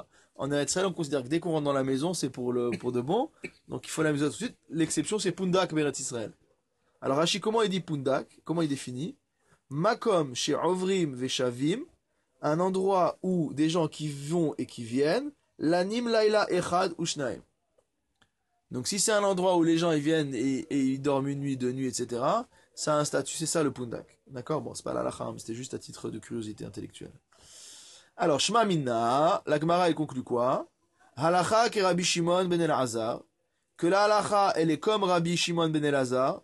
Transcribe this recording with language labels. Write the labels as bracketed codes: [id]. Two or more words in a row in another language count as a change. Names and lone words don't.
[fr] En Eretz Israël, on considère que dès qu'on rentre dans la maison, c'est pour de bon, donc il faut la mezouza tout de suite. L'exception, c'est pundak Eretz Israël. Alors Rashi, comment il dit pundak? Comment il définit? Makom chez [he] עוברים ושבים, [fr] un endroit où des gens qui vont et qui viennent, [he] לנים לילה אחד ושניים. [fr] Donc si c'est un endroit où les gens ils viennent et ils dorment une nuit, 2 nuits, etc., ça a un statut, c'est ça le pundak. D'accord? Bon, c'est pas l'halakha, mais c'était juste à titre de curiosité intellectuelle. Alors, [he] שמע מינה, [fr] la Gemara elle conclut quoi? [he] הלכה כרבי שמעון בן אלעזר, [fr] que la halakha elle est comme Rabbi Shimon ben Elazar.